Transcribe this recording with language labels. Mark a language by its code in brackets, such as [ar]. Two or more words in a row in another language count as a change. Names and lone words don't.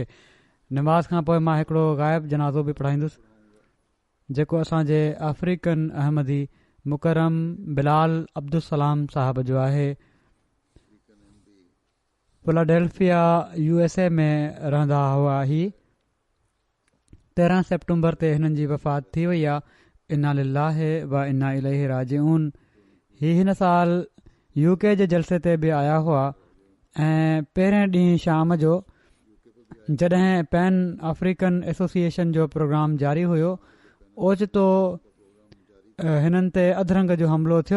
[sd] नमाज़ खां पोइ मां हिकिड़ो ग़ाइब जनाज़ो बि पढ़ाईंदुसि जेको असांजे अफ्रीकन अहमदी मुकरम बिलाल अब्दुलसलाम साहब जो आहे। फिलाडेल्फिया USA में रहंदा हुआ। ही 13 सेप्टेम्बर ते हिननि जी वफ़ात थी वई आहे। [ar] إنا لله وإنا إليه راجعون. [sd] हिन साल UK जे जलसे ते बि आया हुआ ऐं पहिरें ॾींहुं शाम जो जॾहिं पैन अफ्रीकन एसोसिएशन जो प्रोग्राम जारी हुयो, ओचितो हिननि ते अधरंग जो हमिलो थियो।